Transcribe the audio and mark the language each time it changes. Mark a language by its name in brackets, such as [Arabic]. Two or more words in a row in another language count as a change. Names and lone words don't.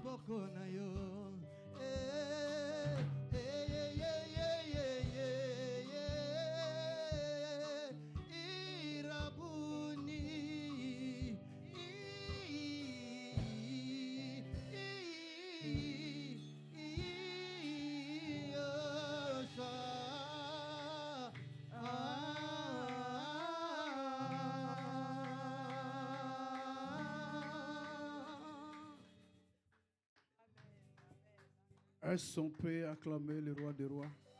[Lingala] maboko na yo. Eh, eh, yeah, yeah, yeah, yeah, yeah. Irabuni, [French] Est-ce qu'on peut acclamer le roi des rois?